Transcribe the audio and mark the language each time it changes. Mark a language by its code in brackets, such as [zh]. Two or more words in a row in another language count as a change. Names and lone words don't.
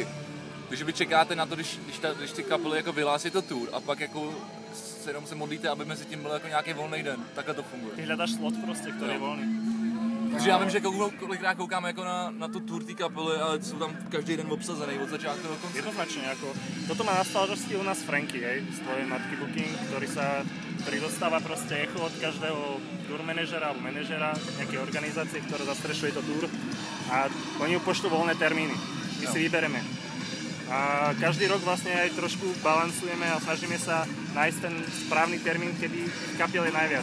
[cs] Takže vy čekáte na to, když ty kapely jako vyhlásí to tour a pak jako se jenom se modlíte, aby mezi tím byl jako nějaký volný den. Takhle to funguje. Ty hledáš slot prostě, který je volný. Takže já vím, že kolikrát koukáme jako na tu tour té kapely, ale jsou tam každý den obsazený od začátku do konce. [sk] Jednoznačne, ako, toto má na starosti u nás Franky, hej, z tvojej matky Booking, ktorý dostáva proste echo od každého tour manažera alebo manažera nejakej organizácie, ktorá zastrešuje to tour a oni ju pošlú voľné termíny, my si vybereme. A každý rok vlastne aj trošku balansujeme a snažíme sa nájsť ten správny termín, kedy kapiel je najviac.